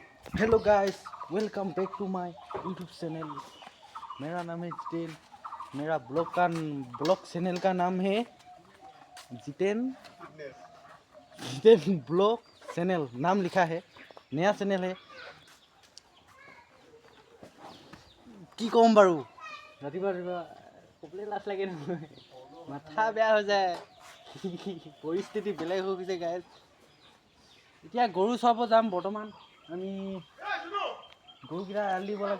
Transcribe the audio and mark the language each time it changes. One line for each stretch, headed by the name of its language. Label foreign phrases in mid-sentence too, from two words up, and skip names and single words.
English: Hello guys, welcome back to my YouTube channel.
Hindi: मेरा नाम है जितेन। मेरा
English: blog channel
Hindi: का नाम है जितेन जितेन
English: blog channel
Hindi: नाम लिखा है। नया चैनल है।
Assamese: কি কম বাৰু ৰাতিপুৱা ৰাতিপুৱা ক'বলৈ লাজ লাগে নহয়, মাথা বেয়া হৈ যায়। পৰিস্থিতি বেলেগ হৈ গৈছে গাইজ। এতিয়া গৰু চৰাব যাম। বৰ্তমান আমি গৰুকেইটা এৰাল দিব লাগে।